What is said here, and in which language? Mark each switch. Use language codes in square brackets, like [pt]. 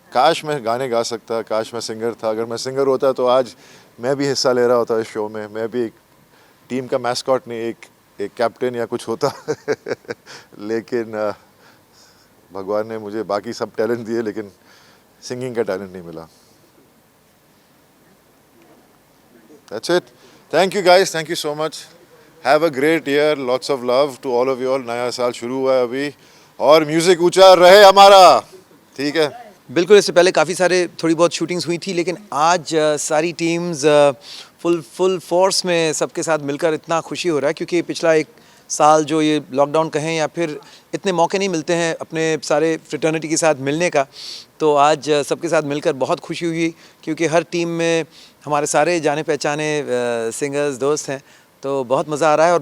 [hi] काश मैं गाने गा सकता, काश मैं सिंगर था। अगर मैं सिंगर होता तो आज मैं भी हिस्सा ले रहा होता इस शो में, मैं भी एक टीम का मैस्कॉट नहीं, एक कैप्टन या कुछ होता लेकिन भगवान ने मुझे बाकी सब टैलेंट दिए, लेकिन सिंगिंग का टैलेंट नहीं मिला। [en] That's it. Thank you guys, thank you so much. Have a great year, lots of love to all of you all. [hi] नया साल शुरू हुआ है अभी, और म्यूजिक ऊंचा रहे हमारा, ठीक है? बिल्कुल, इससे पहले काफ़ी सारे थोड़ी बहुत शूटिंग्स हुई थी, लेकिन आज सारी टीम्स फुल फोर्स में सबके साथ मिलकर इतना खुशी हो रहा है, क्योंकि पिछला एक साल जो ये लॉकडाउन कहें या फिर इतने मौके नहीं मिलते हैं अपने सारे फ्रेटर्निटी के साथ मिलने का, तो आज सबके साथ मिलकर बहुत खुशी हुई, क्योंकि हर टीम में हमारे सारे जाने पहचाने सिंगर्स दोस्त हैं, तो बहुत मज़ा आ रहा है।